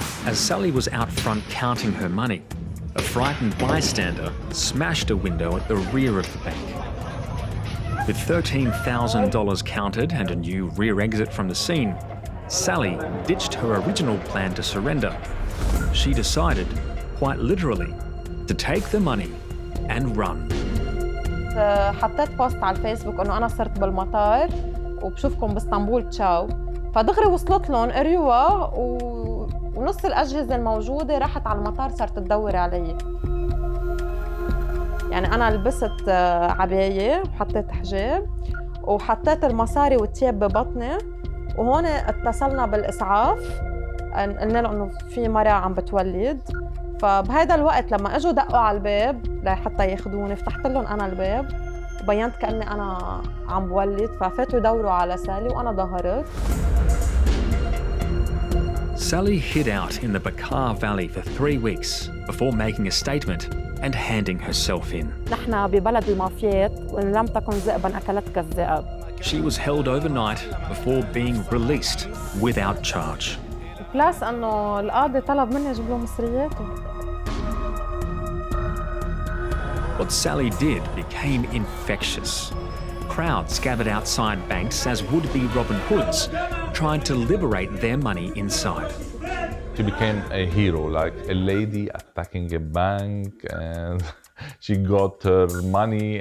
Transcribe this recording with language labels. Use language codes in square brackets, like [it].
[en] As Sally was out front counting her money, a frightened bystander smashed a window at the rear of the bank. With $13,000 counted and a new rear exit from the scene, Sally ditched her original plan to surrender. She decided, quite literally, to take the money and run. [ar] حطيت بوست على الفيسبوك انه انا صرت بالمطار وبشوفكم باسطنبول تشاو، فدغري وصلت لهم قريوها ونص الاجهزه الموجوده راحت على المطار صارت تدور علي. يعني انا لبست عبايه وحطيت حجاب وحطيت المصاري والتياب ببطني، وهون اتصلنا بالاسعاف قلنا له انه في مرة عم بتولد. فبهذا الوقت لما اجوا دقوا على الباب لحتى ياخذوني فتحت لهم انا الباب وبينت كاني انا عم بولد، ففاتوا يدوروا على سالي وانا ظهرت. [en] Sally hid out in the Bakar Valley for 3 weeks before making a statement and handing herself in. [ar] نحن ببلد المافيات وإن لم تكن ذئبا أكلتك الذئب. [en] She was held overnight before being released without charge. [ar] بلاس أنه القاضي طلب مني أجيب له مصرياته. [en] What Sally did became infectious. Crowds gathered outside banks as would-be Robin Hoods tried to liberate their money inside. She became a hero, like a lady attacking a bank, and she got her money.